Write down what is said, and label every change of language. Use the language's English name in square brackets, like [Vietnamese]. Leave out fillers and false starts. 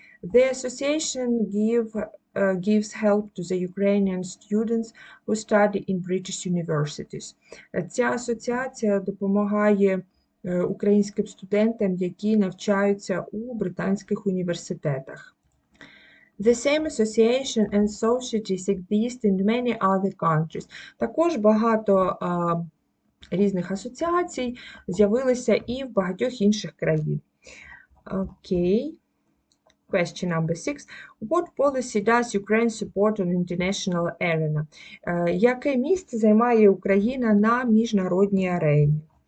[English] The association gives help to the Ukrainian students who study in British universities. [Ukrainian] Ця асоціація допомагає українським студентам, які навчаються у британських університетах. [English] The same association and societies exist in many other countries. [Ukrainian] Також багато різних асоціацій з'явилися і в багатьох інших країн. [English] Okay. Question number 6. What policy does Ukraine support on international arena? [Ukrainian] Яке місце займає Україна на міжнародній арені?